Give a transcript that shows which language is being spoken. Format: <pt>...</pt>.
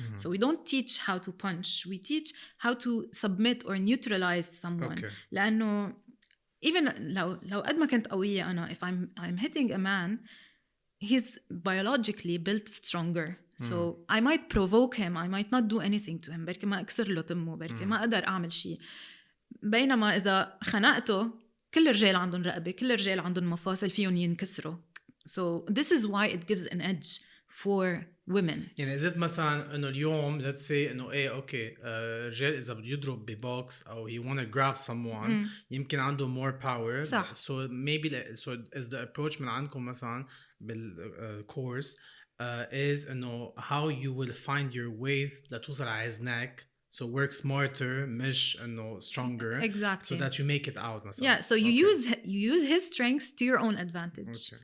<en>So we don't teach how to punch. We teach how to submit or neutralize someone. لأنه even</en> <ar>لو قد ما كنت قوية أنا,</ar> <en>if I'm hitting a man, he's biologically built stronger. So I might provoke him. I might not do anything to him.</en> <ar>بركي ما أكسر له تمه. بركي ما أقدر أعمل شيء. بينما إذا خنقته كل الرجال عندهم رقبة. كل الرجال عندهم مفاصل فيهم ينكسروا.</ar> <en>So this is why it gives an edge for women.</en> <ar>يعني is it مثلا إنه اليوم let's say إنه إيه أوكي رجال إذا بده يضرب ببوكس أو</ar> <en>he wanna grab someone</en> <ar>يمكن عنده</ar> <en>more power.</en> <ar>صح.</ar> <en>So maybe so is the approach من عندكم مثلا بالcourse is إنه how you will find your way</en> <ar>لتوصل على حزنك.</ar> <en>So work smarter</en> <ar>مش إنه</ar> <en>stronger. Exactly. So that you make it out مثلا. Yeah. So you use his strengths to your own advantage.</en>